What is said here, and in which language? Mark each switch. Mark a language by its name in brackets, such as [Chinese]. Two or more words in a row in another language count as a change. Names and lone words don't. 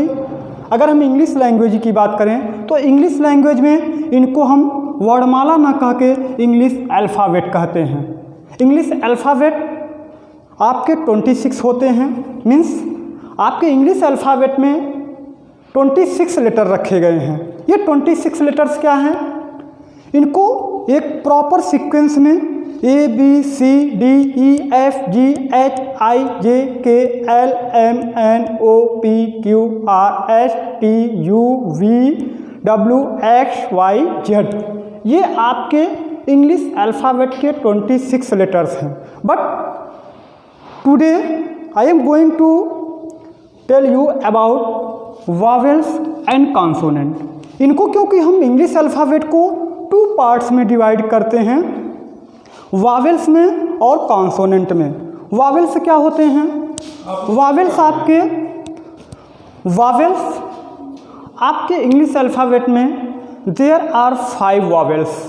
[Hindi] अगर हम [English] English language [Hindi] की बात करें तो [English] English language [Hindi] में इनको हम वर्णमाला ना कह के [English] English alphabet [Hindi] कहते हैं। [English] English alphabet [Hindi] आपके 26 होते हैं। मीन्स आपके [English] English alphabet [Hindi] में 26 लेटर रखे गए हैं। ये 26 लेटर्स क्या हैं? इनको एक [English] proper sequence [Hindi] में A B C D E F G H I J K L M N O P Q R S T U V W X Y Z, ये आपके [English] English alphabet [Hindi] के 26 लेटर्स हैं। [English] but today I am going to tell you about vowels and consonant. [Hindi] इनको क्योंकि हम [English] English alphabet [Hindi] को 2 पार्ट्स में डिवाइड करते हैं, वावेल्स में और कॉन्सोनेंट में। वावेल्स क्या होते हैं? वावेल्स आपके [English] English alphabet [Hindi] में [English] there are 5 vowels.